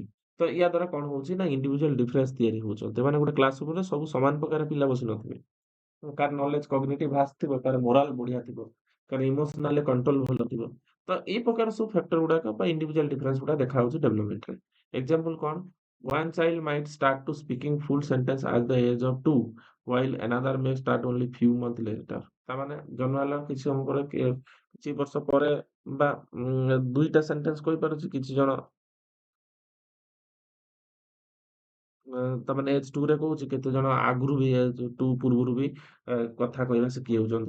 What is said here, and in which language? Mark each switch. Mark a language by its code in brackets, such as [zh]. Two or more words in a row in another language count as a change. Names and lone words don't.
[or] ତ ୟା ଦ୍ୱାରା କ'ଣ ହଉଛି ନା [en] individual difference [or] ତିଆରି ହଉଛନ୍ତି। ମାନେ ଗୋଟେ କ୍ଲାସ ରୁମରେ ସବୁ ସମାନ ପ୍ରକାର ପିଲା ବସି ନଥିବେ। କାହାର [en] knowledge cognitive vast [or] ଥିବ, କାହାର ମୋରାଲ ବଢିଆ ଥିବ, କାହାର [en] emotionally control [or] ଭଲ ଥିବ। ତ ଏଇ ପ୍ରକାର ସବୁ ଫ୍ୟାକ୍ଟର ଗୁଡାକ ବା [en] individual difference [or] ଗୁଡା ଦେଖାଯାଉଛି ଡେଭଲପମେଣ୍ଟରେ। ଏକ୍ସାମ୍ପଲ୍ କ'ଣ? [en] One child might start to speaking full sentence at the age of 2, while another may start only few months later। [or] ତାମାନେ ଜନ୍ମ ହେଲା କିଛି ସମୟ ପରେ, କିଛି ବର୍ଷ ପରେ ବା ଦୁଇଟା ସେଣ୍ଟେନ୍ସ କହିପାରୁଛି, କିଛି ଜଣ ତାମାନେ ଏଜ୍ 2 ରେ କହୁଛି, କେତେ ଜଣ ଆଗରୁ ବି ଏଜ୍ 2 ପୂର୍ବରୁ ବି କଥା କହିବା ଶିଖି ଯାଉଛନ୍ତି।